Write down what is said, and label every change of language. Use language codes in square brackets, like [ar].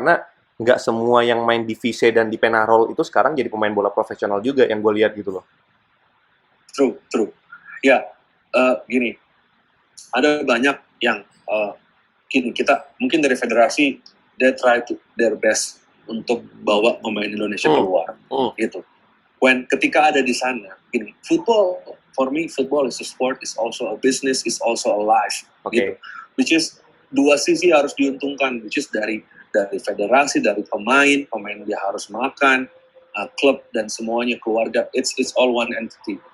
[id] Karena nggak semua yang main di Vise dan di Penarol itu sekarang jadi pemain bola profesional juga yang gue lihat gitu loh. [en] True. [id] Ya, gini, ada banyak yang kita mungkin dari federasi [en] they try to their best [id] untuk bawa pemain Indonesia keluar, gitu. Ketika ada di sana, gini, [en] football for me, football is a sport, is also a business, is also a life, gitu. Which is [id] dua sisi harus diuntungkan, [en] which is [id] dari dari federasi, dari pemain dia harus makan, klub dan semuanya, keluarga, [en] it's all one entity.